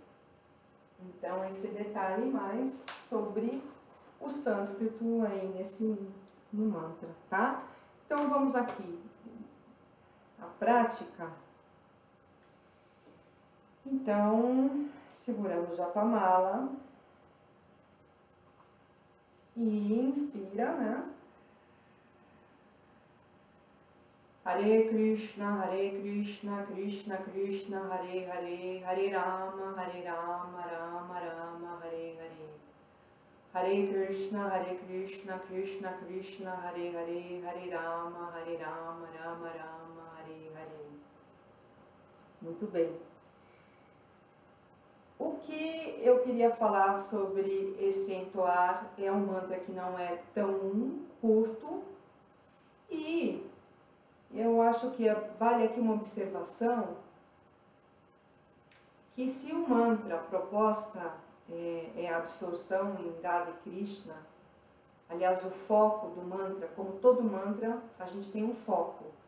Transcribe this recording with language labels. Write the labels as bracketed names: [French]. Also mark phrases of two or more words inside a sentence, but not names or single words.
[Portuguese] Então esse detalhe mais sobre o sânscrito aí no mantra, tá? Então vamos aqui. A prática. Então, seguramos o Japamala e inspira, né? [Sanskrit] हरे कृष्ण, कृष्ण कृष्ण, हरे हरे, हरे राम, राम राम, हरे हरे. हरे कृष्ण, कृष्ण कृष्ण, हरे हरे, हरे राम, राम राम, हरे हरे. [Portuguese] Muito bem. O que eu queria falar sobre esse entoar é um mantra que não é tão curto, e eu acho que vale aqui uma observação, que se o mantra proposta é a absorção em Radha e Krishna, aliás, o foco do mantra, como todo mantra, a gente tem um foco.